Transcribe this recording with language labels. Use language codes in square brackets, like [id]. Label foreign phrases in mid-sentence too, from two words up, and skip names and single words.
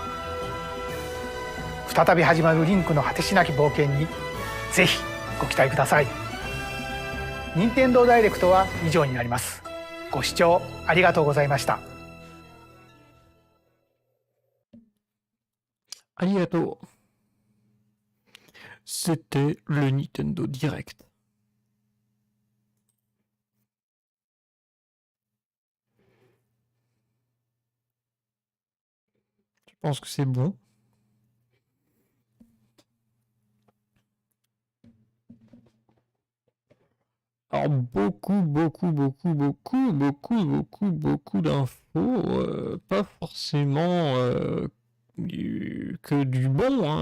[ja] 再び始まるリンクの果てしなき冒険にぜひご期待ください。任天堂ダイレクトは以上になります。ご視聴ありがとうございました。 [fr] Arigato. C'était le Nintendo Direct. Je pense que c'est bon. Alors beaucoup d'infos, pas forcément que du bon, hein.